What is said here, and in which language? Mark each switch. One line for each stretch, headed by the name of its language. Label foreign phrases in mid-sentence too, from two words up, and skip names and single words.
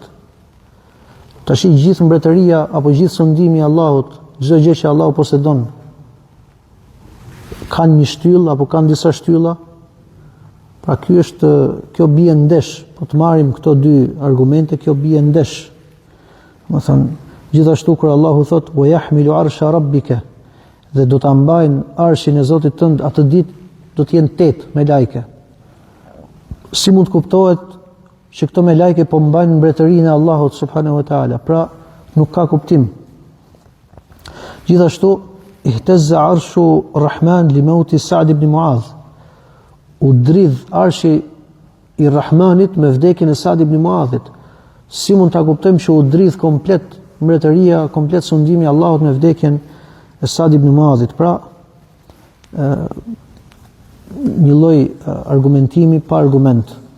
Albanian: Tash gjithë mbretëria apo gjithë sundimi i Allahut, çdo gjë që Allahu posedon, kanë një shtyllë apo kanë disa shtylla. Pra kjo bie ndesh, po të marrim këto dy argumente, kjo bie ndesh. Do thënë, gjithashtu kur Allahu thot
Arabic: ويحمل عرش ربك,
Albanian: dhe do ta mbajnë arshin e Zotit tënd, atë ditë do të jenë 8 me lajke. Si mund të kuptohet që këto me lajke po mbajnë mbretërinë e Allahut
Arabic: سبحانه وتعالى?
Albanian: Pra nuk ka kuptim. Gjithashtu
Arabic: اهتز عرش الرحمن لموت سعد بن معاذ.
Albanian: U dridh arshi i Rahmanit me vdekjen e Sa'd ibn Mu'adhit. Si mund ta kuptojmë që u dridh komplet mbretëria, komplet sundimi i Allahut me vdekjen e Sa'd ibn Mu'adhit? Pra një lloj argumentimi pa argument.